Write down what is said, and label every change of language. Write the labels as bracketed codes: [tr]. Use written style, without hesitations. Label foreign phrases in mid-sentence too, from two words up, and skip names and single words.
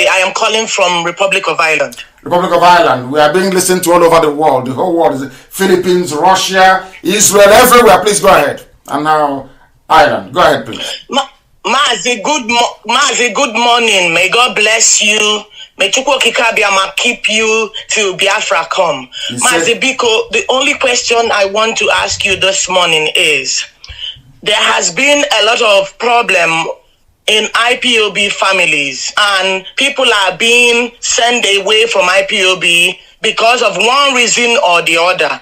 [en] I am calling from Republic of Ireland. Republic of Ireland. We are being listened to all over the world. The whole world is Philippines, Russia, Israel, everywhere. Please go ahead. And now, Ireland. Go ahead, please. Mazi, good morning. May God bless you. May Chukwu Kikabiama keep you till Biafra come. Mazi Biko, the only question I want to ask you this morning is, there has been a lot of problem in IPOB families, and people are being sent away from IPOB because of one reason or the other.